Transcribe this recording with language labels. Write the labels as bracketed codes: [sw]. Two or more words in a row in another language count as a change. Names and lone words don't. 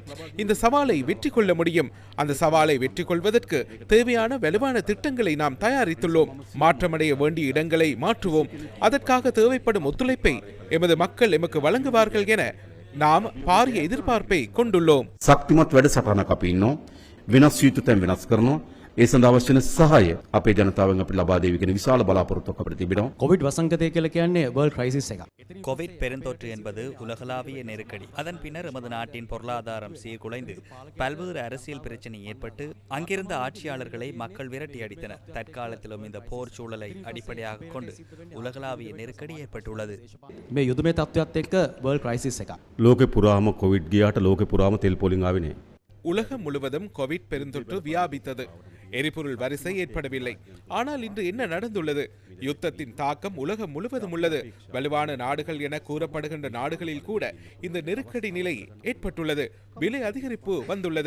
[ta] இந்த சவாலை வெற்றி கொள்ள முடியும். அந்த சவாலை வெற்றி கொள்வதற்கு தேவையான வலுவான திட்டங்களை நாம் தயாரித்துள்ளோம். மாற்றமடைய வேண்டிய இடங்களை மாற்றுவோம். அதற்காக தேவைப்படும் ஒத்துழைப்பை எமது மக்கள் எமக்கு வழங்குவார்கள் என நாம் பாரிய எதிர்பார்ப்பை கொண்டுள்ளோம். [si] ශක්තිමත් වැඩසටහනක් අපි ඉන්නවා. වෙනස් යුතු තැන් වෙනස් කරනවා. ඒ සඳහා අවශ්‍ය වෙන සහාය අපේ ජනතාවෙන් අපි ලබා දෙවි කියන විශාල බලාපොරොත්තුවක් අපිට තිබෙනවා. කොවිඩ් වසංගතය කියලා කියන්නේ [en] world crisis [si] එකක්. [ta] கோவிட் பெருந்தொற்று என்பது உலகளாவிய நெருக்கடி. அதன் பின்னர் எமது நாட்டின் பொருளாதாரம் சீர்குலைந்து பல்வேறு அரசியல் பிரச்சினை ஏற்பட்டு அங்கிருந்த ஆட்சியாளர்களை மக்கள் விரட்டி அடித்தனர். தற்காலத்திலும் இந்த போர் சூழலை அடிப்படையாக கொண்டு உலகளாவிய நெருக்கடி ஏற்பட்டுள்ளது. [si] මේ යුදමය තත්ත්වයක් එක්ක [en] world crisis [si] එකක්. ලෝකෙ පුරාම කොවිඩ් ගියාට ලෝකෙ පුරාම තෙල් පොලින් ආවේ නෑ. [ta] உலகம் முழுவதும் கோவிட் பெருந்தொற்று வியாபித்தது. எரிபொருள் வரிசை ஏற்படவில்லை. ஆனால் இன்று என்ன நடந்துள்ளது? யுத்தத்தின் தாக்கம் உலகம் முழுவதும் உள்ளது. வலுவான நாடுகள் என கூறப்படுகின்ற நாடுகளில் கூட இந்த நெருக்கடி நிலை ஏற்பட்டுள்ளது. விலை அதிகரிப்பு வந்துள்ளது.